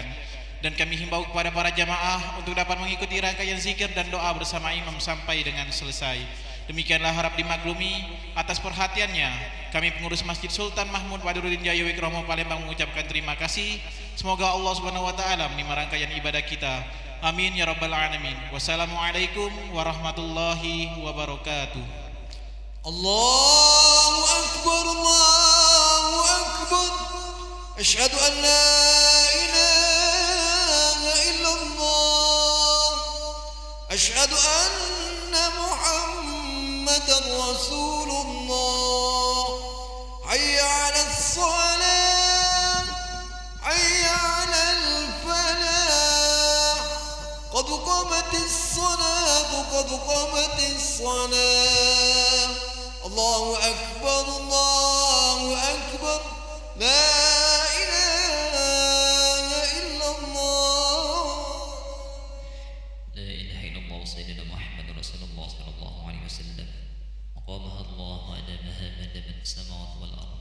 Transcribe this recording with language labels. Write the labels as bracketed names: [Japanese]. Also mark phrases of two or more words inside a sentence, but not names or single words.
[Indonesian] Dan kami himbau kepada para jamaah untuk dapat mengikuti rangkaian zikir dan doa bersama imam sampai dengan selesai. Demikianlah harap dimaklumi. Atas perhatiannya, kami pengurus Masjid Sultan Mahmud Badruddin Jaya Wikramo Palembang mengucapkan terima kasih. Semoga [Arabic] Allah Subhanahu wa taala [Indonesian] menerima rangkaian ibadah kita. [Arabic] Amin ya rabbal alamin. Wassalamualaikum warahmatullahi wabarakatuh. Allahu akbar, Allahu akbar. Asyhadu an la ilaha illallah. Asyhadu anna Muhammadar Rasulullah. Hayya 'alas shalah, hayya 'alal falah. Qad qamatis salat, qad qamatis salat. Allahu akbar, Allahu akbar. La ilaha illallah. لا إله إلا الله سيدنا محمد رسول الله صلى الله عليه وسلم. وقامها الله أدامها ما دامت السماوات والأرض.